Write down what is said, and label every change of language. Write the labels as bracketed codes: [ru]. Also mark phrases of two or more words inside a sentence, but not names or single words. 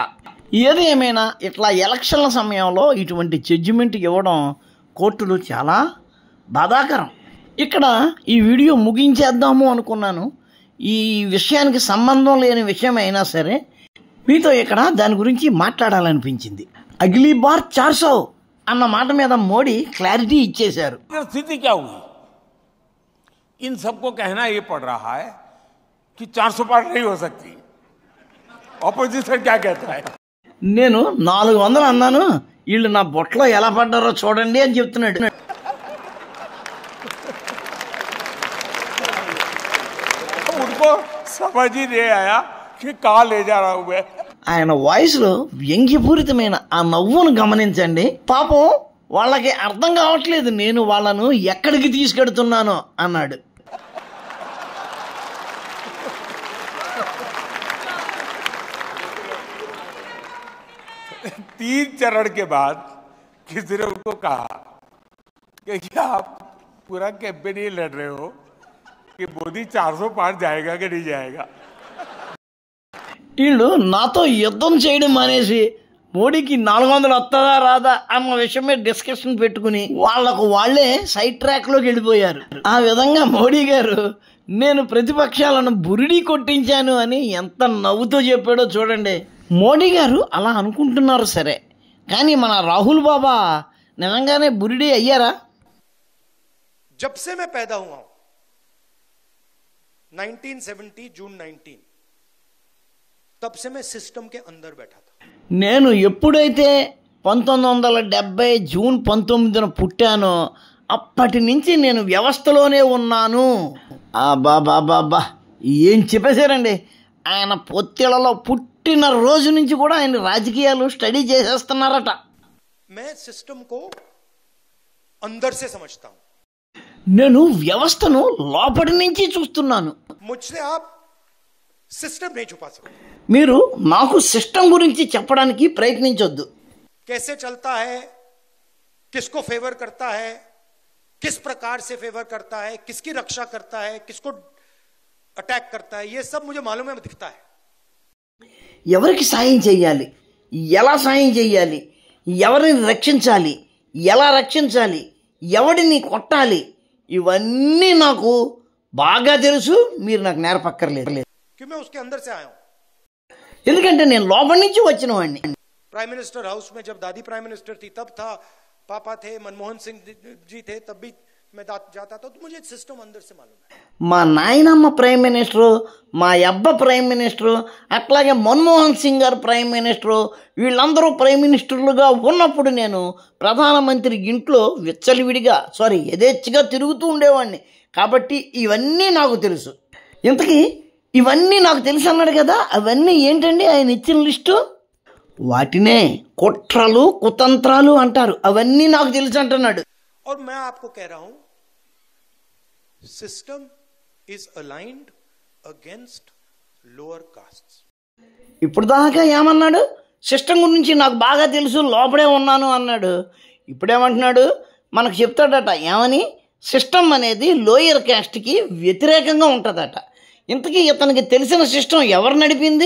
[te] ఏది ఏమైనా ఇట్లా ఎలక్షన్ల సమయంలో ఇటువంటి జడ్జిమెంట్ ఇవ్వడం కోర్టులు చాలా బాధాకరం. ఇక్కడ ఈ వీడియో ముగించేద్దాము అనుకున్నాను. ఈ విషయానికి సంబంధం లేని విషయం అయినా సరే మీతో ఇక్కడ దాని గురించి మాట్లాడాలనిపించింది. [hi] अगली बार [te] 400 అన్న మాట మీద మోడీ క్లారిటీ ఇచ్చేశారు. [hi] स्थिति क्या हुई? इन सबको कहना ये पड़ रहा है कि 400 पार नहीं हो सकती। ऑपोजिशन क्या कहता है? [te] నేను 400 అన్నాను, వీళ్ళు నా బొట్లో ఎలా పడ్డారో చూడండి అని చెప్తున్నాడు. [hi] समझ ही नहीं आया कि कहाँ ले जा रहा हूँ मैं। [te] ఆయన వాయిస్లో వ్యంగ్యపూరితమైన ఆ నవ్వును గమనించండి. పాపం వాళ్ళకి అర్థం కావట్లేదు నేను వాళ్ళను ఎక్కడికి తీసుకెడుతున్నానో అన్నాడు. [hi] तीन चरण के बाद किसी ने उनको कहा कि क्या आप पूरा कैंपेन ही लड़ रहे हो कि मोदी 400 पार जाएगा कि नहीं जाएगा। [te] వీళ్ళు నాతో యుద్ధం చేయడం మానేసి మోడీకి 400 వస్తుందా రాదా అన్న విషయమే డిస్కషన్ పెట్టుకుని వాళ్లకు వాళ్లే సైడ్ ట్రాక్లోకి వెళ్ళిపోయారు. ఆ విధంగా మోడీ గారు నేను ప్రతిపక్షాలను బురిడి కొట్టించాను అని ఎంత నవ్వుతో చెప్పాడో చూడండి. మోడీ గారు అలా అనుకుంటున్నారు సరే, కానీ మన రాహుల్ బాబా నిజంగానే బురిడి అయ్యారా? [hi] जब से मैं पैदा हुआ हूं 1970 जून 19 तब से मैं सिस्टम के अंदर बैठा था. [te] నేను ఎప్పుడైతే 1970 జూన్ 19న పుట్టానో అప్పటి నుంచి నేను వ్యవస్థలోనే ఉన్నాను. బాబా ఏం చెప్పేశారండి. ఆయన పొత్తిళ్లలో పుట్టిన రోజు నుంచి కూడా ఆయన రాజకీయాలు స్టడీ చేసేస్తున్నారట. [hi] मैं सिस्टम को अंदर से समझता हूं. [te] నేను వ్యవస్థను లోపటి నుంచి చూస్తున్నాను. [hi] मुझसे आप सिस्टम नहीं छुपा सकते. [te] మీరు నాకు సిస్టమ్ గురించి చెప్పడానికి ప్రయత్నించొద్దు. [hi] कैसे चलता है, किसको फेवर करता है, किस प्रकार से फेवर करता है, किसकी रक्षा करता है, किसको अटैक करता है, ये सब मुझे मालूम है, दिखता है. [te] ఎవరికి సాయం చేయాలి, ఎలా సాయం చేయాలి, ఎవరిని రక్షించాలి, ఎలా రక్షించాలి, ఎవడిని కొట్టాలి, ఇవన్నీ నాకు బాగా తెలుసు. మీరు నాకు నేర్పక్కర్లేదు. [hi] कि मैं उसके अंदर से आया हूं. [te] ఎందుకంటే నేను లోపల నుంచి వచ్చిన వాడిని. [en] prime minister house [hi] में जब दादी [en] prime minister [hi] थी तब था, पापा थे, मनमोहन सिंह जी थे, तब भी मैं जाता था, तो मुझे सिस्टम अंदर से मालूम है. [te] మా నాయనమ్మ [en] prime minister, [te] మా అబ్బ [en] prime minister, [te] అట్లాగే మన్మోహన్ సింగ్ గారు [en] prime minister, [te] వీళ్ళందరూ ప్రైమ్ మినిస్టర్లుగా ఉన్నప్పుడు నేను ప్రధానమంత్రి ఇంట్లో విచ్చలవిడిగా యథేచ్ఛగా తిరుగుతూ ఉండేవాడిని. కాబట్టి ఇవన్నీ నాకు తెలుసు. ఇంతకీ ఇవన్నీ నాకు తెలుసు అన్నాడు కదా, అవన్నీ ఏంటండి ఆయన ఇచ్చిన లిస్టు? వాటినే కుట్రలు కుతంత్రాలు అంటారు. అవన్నీ నాకు తెలుసు అంటున్నాడు. [hi] और मैं आपको कह रहा हूं, [en] system is aligned against lower castes. [te] ఇప్పుడు దాకా ఏమన్నాడు? సిస్టమ్ గురించి నాకు బాగా తెలుసు, లోపడే ఉన్నాను అన్నాడు. ఇప్పుడేమంటున్నాడు? మనకు చెప్తాడట ఏమని? సిస్టమ్ అనేది లోయర్ క్యాస్ట్కి వ్యతిరేకంగా ఉంటుందట. ఇంతకీ ఇతనికి తెలిసిన సిస్టమ్ ఎవరు నడిపింది?